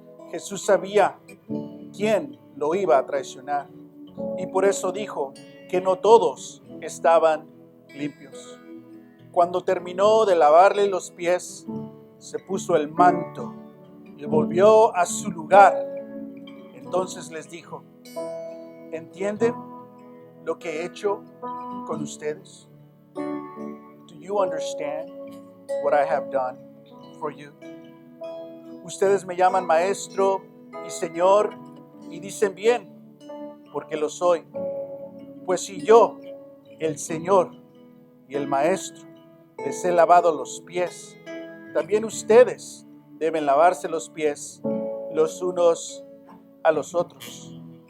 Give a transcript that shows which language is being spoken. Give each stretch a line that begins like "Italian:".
Spanish: Jesús sabía quién lo iba a traicionar, y por eso dijo que no todos estaban limpios. Cuando terminó de lavarle los pies, se puso el manto y volvió a su lugar. Entonces les dijo: ¿entienden lo que he hecho con ustedes?
English: Do you understand what I have done for you?
Spanish: Ustedes me llaman maestro y señor y dicen bien, porque lo soy. Pues si yo, el Señor y el maestro, les he lavado los pies, también ustedes deben lavarse los pies los unos a los otros.